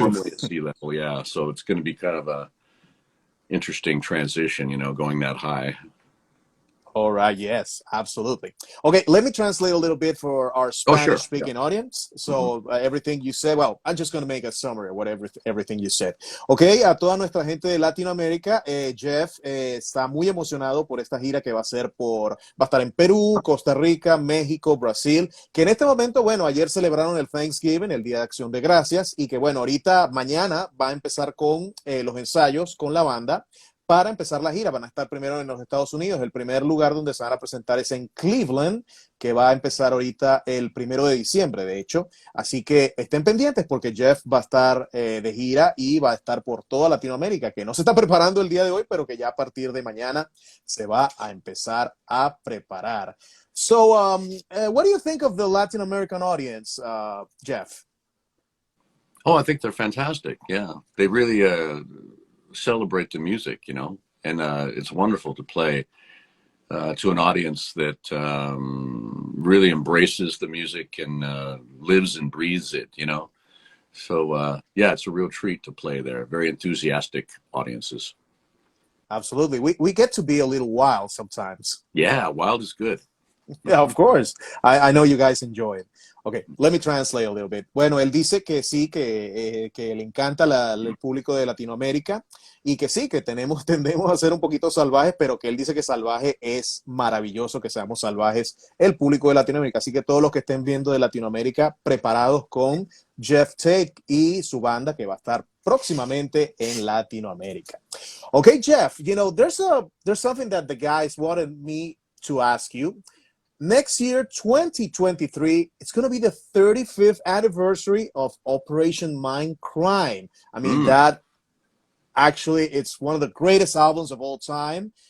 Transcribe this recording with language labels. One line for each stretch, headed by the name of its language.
English: normally at sea level, yeah. So it's going to be kind of a interesting transition, you know, going that high. All right, yes, absolutely. Okay, let me translate a little bit for our Oh, sure. Spanish Yeah. speaking audience. Hmm. So, everything you said, well, I'm just going to make a summary of whatever everything you said.
Spanish: Okay, a toda nuestra gente de Latinoamérica, Jeff está muy emocionado por esta gira que va a ser va a estar en Perú, Costa Rica, México, Brasil, que en este momento, bueno, ayer celebraron el Thanksgiving, el Día de Acción de Gracias, y que bueno, ahorita, mañana va a empezar con los ensayos con la banda para empezar la gira. Van a estar primero en los Estados Unidos. El primer lugar donde se van a presentar es en Cleveland, que va a empezar ahorita el 1 de diciembre, de hecho. Así que estén pendientes porque Jeff va a estar de gira y va a estar por toda Latinoamérica, que no se está preparando el día de hoy, pero que ya a partir de mañana se va a empezar a preparar.
English: So, what do you think of the Latin American audience, Jeff? Oh, I think they're fantastic. Yeah, they really celebrate the music, you know, and it's wonderful to play to an audience that really embraces the music and lives and breathes it, you know. So yeah, it's a real treat to play there. Very enthusiastic audiences. Absolutely. We get to be a little wild sometimes. Yeah, wild is good. Yeah, of course. I know you guys enjoy it. Okay, let me translate a little bit.
Spanish: Bueno, él dice que sí, que le encanta el público de Latinoamérica y que sí, que tendemos a ser un poquito salvajes, pero que él dice que salvaje es maravilloso, que seamos salvajes el público de Latinoamérica. Así que todos los que estén viendo de Latinoamérica, preparados con Geoff Tate y su banda que va a estar próximamente en Latinoamérica.
English: Okay, Jeff, there's something that the guys wanted me to ask you. Next year, 2023, it's going to be the 35th anniversary of Operation Mindcrime. I mean, Mm. that actually, it's one of the greatest albums of all time.